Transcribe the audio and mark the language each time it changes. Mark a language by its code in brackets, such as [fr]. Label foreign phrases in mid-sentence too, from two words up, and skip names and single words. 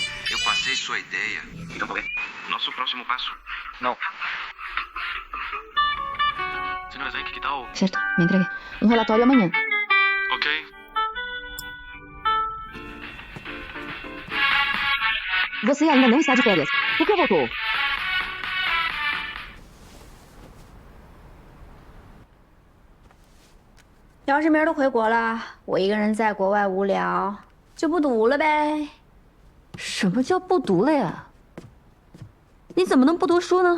[pt] Eu passei sua ideia. Então qual é? Nosso próximo passo? Não. Senhora Zank, que tal? Certo, me entregue. Um relatório amanhã. Ok. Você ainda não está de férias. Por que voltou? [zh] 要是明儿都回国了，我一个人在国外无聊，就不读了呗。什么叫不读了呀？你怎么能不读书呢？